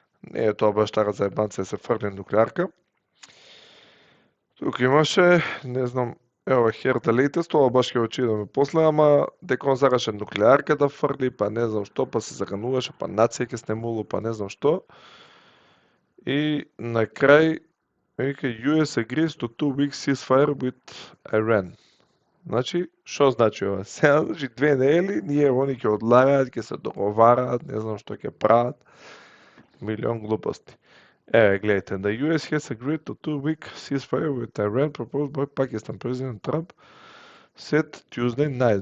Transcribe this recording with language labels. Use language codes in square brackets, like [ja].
[mk] Не е тоа баш така заебанце да се фрли нуклеарка. Тука имаше, не знам, ево [en] Here the latest, [mk] ова баш ќе го читаме после, ама дека он сакаше нуклеарка да фрли, па не знам што, па се закануваше, па нација ќе снемуло, па не знам што. И на крај вика [en] US agrees to 2 week ceasefire with Iran. [mk] Значи, што значи ова? Сега, значи, 2 недели, ние они ќе одлагаат, ќе се договараат, не знам што ќе прават, милион глупости. Гледайте, [en] the US has agreed to 2 week ceasefire with Iran proposed by Pakistan. President Trump said Tuesday night.